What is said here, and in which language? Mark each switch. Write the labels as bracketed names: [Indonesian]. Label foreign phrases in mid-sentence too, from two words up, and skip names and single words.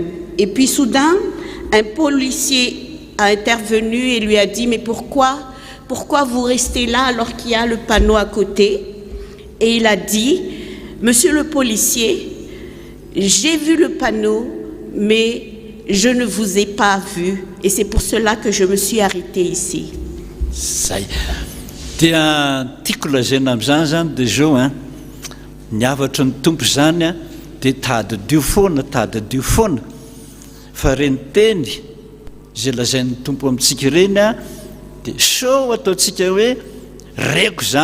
[French] Et puis soudain, un policier a intervenu et lui a dit « Mais pourquoi vous restez là alors qu'il y a le panneau à côté ?» Et il a dit « Monsieur le policier, j'ai vu le panneau, mais je ne vous ai pas vu. Et c'est pour cela que je me suis arrêté ici. » [Malagasy] dia tiako lazaina amin'izany zany dia zao a niavatra ny tompo zany a dia tadidio foana fa reny teny zay lazain'ny tompo amintsika reny a dia sao ataontsika hoe reko